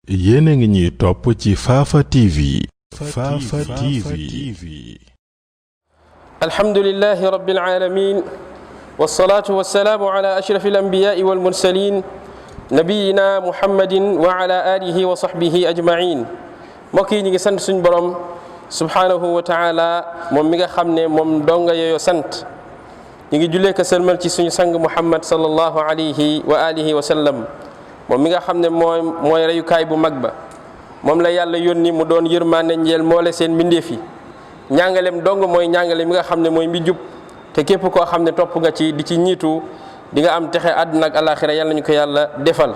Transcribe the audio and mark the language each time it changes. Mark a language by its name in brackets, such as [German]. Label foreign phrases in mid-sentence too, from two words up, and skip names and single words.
[Wolof] yéen a ngi ñuy topp ci Fafa TV. Fafa TV. [Arabic] الحمد لله رب العالمين والصلاة والسلام على أشرف الأنبياء والمرسلين نبينا محمد وعلى آله وصحبه أجمعين. [Wolof] mbokk yi ñu ngi sant suñu borom [Arabic] سبحانه وتعالى [Wolof] moom mi nga xam ne moom donga yooyu sant. ñu ngi jullee ko sëlmal ci suñu sang muhammad [Arabic] صلى الله عليه وعلى آله وسلم [Wolof] moom mi nga xam ne mooy reyukaay bu mag ba moom la yàlla yónni mu doon yërmande njeel moole seen mbindeef yi ñàngaleem dong mooy ñàngale mi nga xam ne mooy mbi jub te képp koo xam ne topp nga ci di ci ñiitu di nga am texe àdduna ak alaxira yàlla ñu ko yàlla defal.